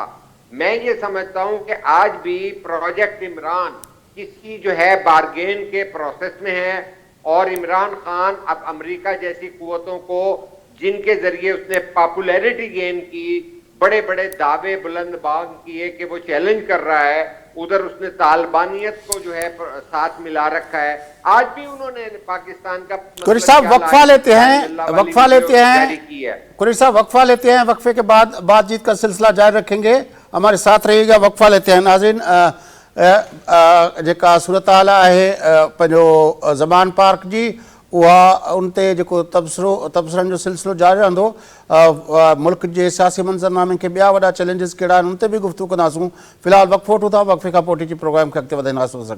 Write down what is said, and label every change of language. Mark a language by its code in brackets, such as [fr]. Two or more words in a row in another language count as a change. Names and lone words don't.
[ur] میں یہ سمجھتا ہوں کہ آج بھی پروجیکٹ عمران کسی جو ہے بارگین کے پروسیس میں ہے، اور عمران خان اب امریکہ جیسی قوتوں کو جن کے ذریعے اس نے پاپولیرٹی گین کی، بڑے بڑے دعوے بلند باغ کیے کہ وہ چیلنج کر رہا ہے، ادھر اس نے طالبانیت کو جو ہے ساتھ ملا رکھا ہے۔ آج بھی انہوں نے پاکستان کا قریشی صاحب وقفہ لیتے ہیں، قریشی صاحب وقفہ لیتے ہیں، وقفے کے بعد بات چیت کا سلسلہ جاری رکھیں گے، ہمارے ساتھ رہیے گا۔ وقفہ لیتے ہیں۔ [sd] ناظرین जेका सूरत हाल आहे पंहिंजो ज़मान पार्क जी उहा उन ते जेको तबसरनि जो सिलसिलो जारी रहंदो। मुल्क जे सियासी मंज़रनामे खे ॿिया वॾा चैलेंजिस कहिड़ा आहिनि उन ते बि गुफ़्तगू कंदासूं। फ़िलहालु वक़्फ़ो वठूं था, वक़्फ़े खां पोइ जी प्रोग्राम खे अॻिते वधाईंदासीं।